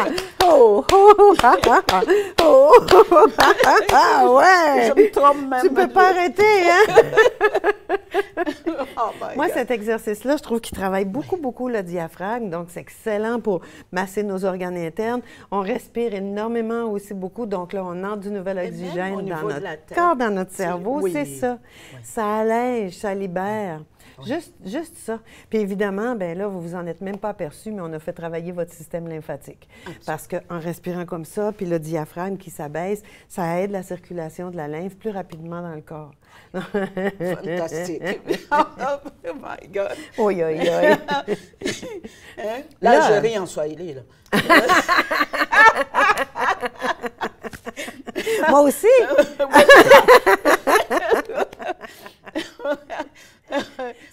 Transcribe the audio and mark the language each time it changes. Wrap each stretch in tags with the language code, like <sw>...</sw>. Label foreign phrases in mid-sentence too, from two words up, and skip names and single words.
<fr>Oh, oh, ha, ha, ha! Oh, oh, ha, ha, ha! Ouais! Je me trompe même. Tu peux pas arrêter, hein?</fr> <en>Oh my</en> <fr>Moi,</fr> <en>God.</en> <fr>cet exercice-là, je trouve qu'il travaille beaucoup le diaphragme, donc c'est excellent pour masser nos organes internes. On respire énormément aussi beaucoup, donc là, on entre du nouvel même oxygène au dans niveau de notre la tête. corps, dans notre cerveau, Oui. c'est ça. Ça allège, ça libère. Juste ça. Puis évidemment, ben là, vous vous en êtes même pas aperçu, mais on a fait travailler votre système lymphatique. Parce qu'en respirant comme ça, puis le diaphragme qui s'abaisse, ça aide la circulation de la lymphe plus rapidement dans le corps. Fantastique.</fr> <en>Oh my God. Oi, oi, oi.</en> <fr>Hein? Là, je ris en Swahili. Là. Moi aussi.</fr>